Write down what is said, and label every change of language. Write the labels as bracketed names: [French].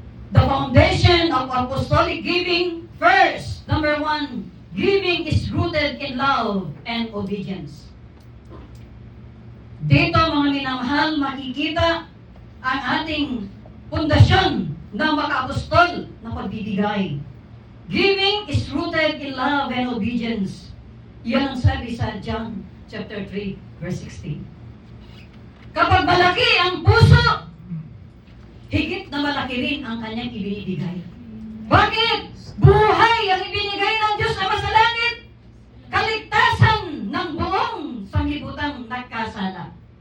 [English] The foundation of apostolic giving, first, number 1, giving is rooted in love and obedience. [Filipino] Dito mga minamahal, makikita ang ating pundasyon ng makaapostol na pagbibigay. [English] Giving is rooted in love and obedience. [Filipino] Yan ang sabi sa John chapter 3, verse 16. Kapag malaki ang puso, higit na malaki rin ang kanyang ibinibigay. Bakit? Buhay ang ibinigay ng Diyos na masalangit. Kaligtasan ng buong sanglibutan nagkasala.